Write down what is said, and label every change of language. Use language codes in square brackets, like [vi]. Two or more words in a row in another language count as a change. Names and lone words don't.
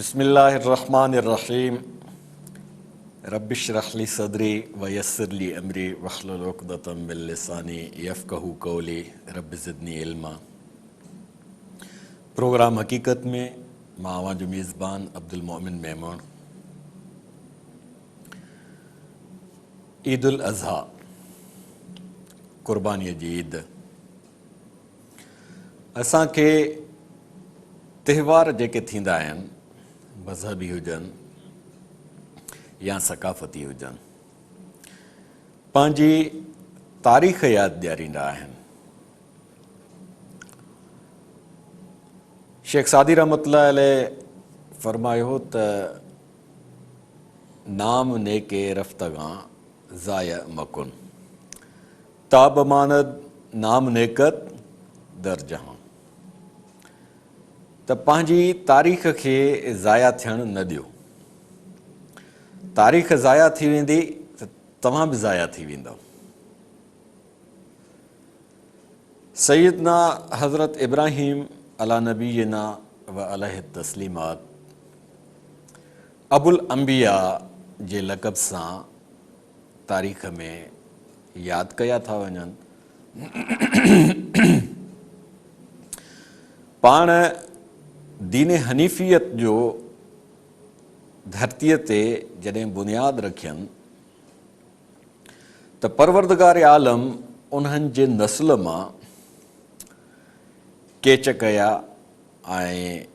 [ar] بسم الله الرحمن الرحيم رب اشرح لي صدري ويسر لي أمري واحلل عقدة من لساني يفقهوا قولي رب زدني علما. [sd] प्रोग्राम हकीकत में मां आवां जो मेज़बान अब्दुल मोमिन मेमण। ईद उल अज़हा क़ुर्बानीअ जी ईद असांखे त्योहार जेके थींदा आहिनि मज़हबी हुजनि या सकाफ़ती हुजनि पंहिंजी तारीख़ यादि ॾियारींदा आहिनि। शेख सादी [ar] رحمة الله عليه [sd] फरमायो त [fa] نام نیک رفتگان ضایع مکن تا بماند نام نیکت در جهان. [sd] त पंहिंजी तारीख़ खे ज़ाया थियणु न ॾियो। तारीख़ ज़ाया थी वेंदी त तव्हां बि ज़ाया थी वेंदव। सैयदना हज़रत इब्राहीम [ar] على نبينا وعليه التسليمات أبو الأنبياء [sd] जे लक़ब सां तारीख़ में यादि कया था वञनि। पाण दीन हनीफ़ियत जो धरतीअ ते जॾहिं बुनियाद रखियनि त परवरदिगार आलम उन्हनि जे नस्ल मां केच कया ऐं